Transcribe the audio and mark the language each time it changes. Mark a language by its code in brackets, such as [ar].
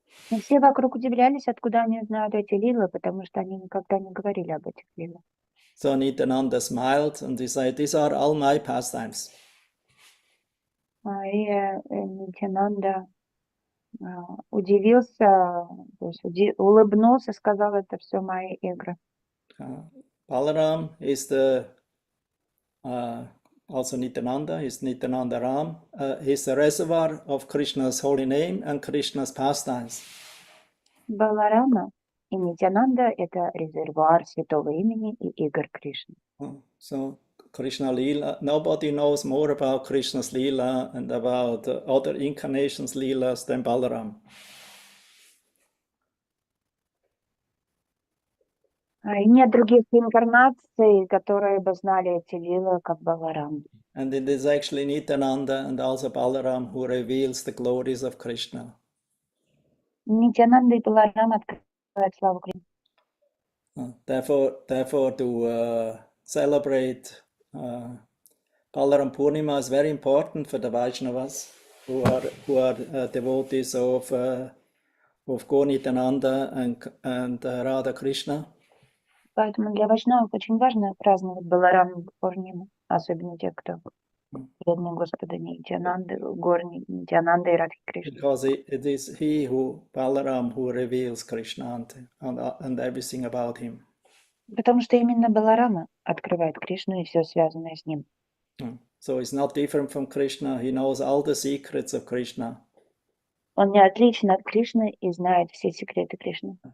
[ru] И все вокруг удивлялись, откуда они знают эти лилы, потому что они никогда не говорили об этих лилах. [en] So Nityananda smiled and he said, "These are all my pastimes." [ru] И Нитянанда удивился, то есть улыбнулся, сказал, это все мои игры. [en] Balaram is also Nityananda, is Nityananda Ram. He's the reservoir of Krishna's holy name and Krishna's pastimes. [ru] Баларама и Нитянанда — это резервуар святого имени и игр Кришны. [en] So Krishna Lila, nobody knows more about Krishna's Lila and about other incarnations Lilas than Balaram. [ru] И нет других инкарнаций, которые бы знали эти лилы, как Баларам. [en] And it is actually Nityananda and also Balaram who reveals the glories of Krishna. [ru] Нитянанда и Баларам открывают славу Кришны. [en] Therefore, to celebrate Balaram Purnima is very important for the Vaishnavas who are devotees of Gaur Nityananda and Radha Krishna. [ru] Поэтому для вайшнавов очень важно праздновать Баларам Пурниму, особенно те, кто преданный Господа Нитянанды, Гор Нитянанда и Радхи Кришны. [en] Because it is he Balaram, who reveals Krishna and everything about him. [ru] Потому что именно Баларама открывает Кришну и все связанное с ним. [en] So he's not different from Krishna. He knows all the secrets of Krishna. [ru] Он не отличен от Кришны и знает все секреты Кришны.